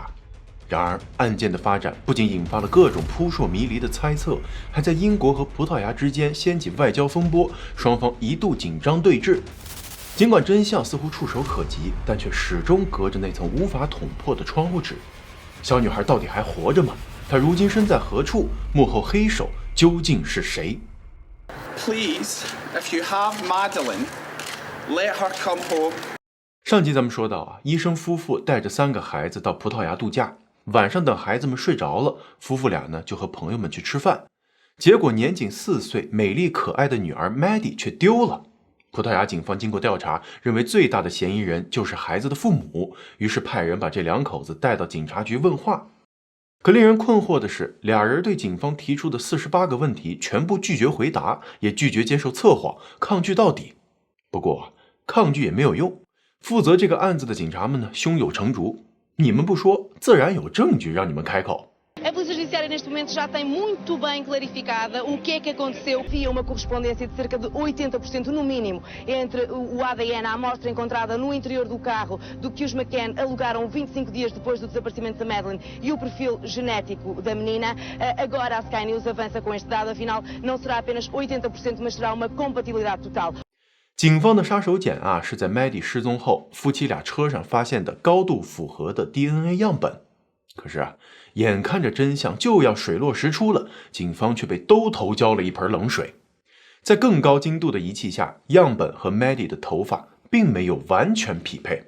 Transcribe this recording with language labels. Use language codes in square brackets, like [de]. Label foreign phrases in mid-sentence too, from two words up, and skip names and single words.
[zh] 然而，案件的发展不仅引发了各种扑朔迷离的猜测，还在英国和葡萄牙之间掀起外交风波，双方一度紧张对峙。尽管真相似乎触手可及，但却始终隔着那层无法捅破的窗户纸。小女孩到底还活着吗？她如今身在何处？幕后黑手究竟是谁 [en] ？Please, if you have Madeline, let her come home. [zh] 上集咱们说到医生夫妇带着3个孩子到葡萄牙度假，晚上等孩子们睡着了，夫妇俩呢就和朋友们去吃饭，结果年仅4岁、美丽可爱的女儿 Maddie 却丢了。葡萄牙警方经过调查，认为最大的嫌疑人就是孩子的父母，于是派人把这2口子带到警察局问话。可令人困惑的是，俩人对警方提出的48个问题全部拒绝回答，也拒绝接受测谎，抗拒到底。不过抗拒也没有用，负责这个案子的警察们呢，胸有成竹，你们不说，自然有证据让你们开口。 [pt] A Polícia Judiciária neste momento já tem muito bem clarificada o que é que aconteceu. Havia uma correspondência de cerca de 80% no mínimo entre o ADN, a amostra encontrada no interior do carro do que os McCann alugaram 25 dias depois do desaparecimento da Madeline e o perfil genético da menina. Agora a Sky News avança com este dado, afinal não será apenas 80%, mas será uma compatibilidade total. [zh] 警方的杀手锏是在 Maddie 失踪后夫妻俩车上发现的高度符合的 DNA 样本。可是眼看着真相就要水落石出了，警方却被兜头浇了一盆冷水。在更高精度的仪器下，样本和 Maddie 的头发并没有完全匹配。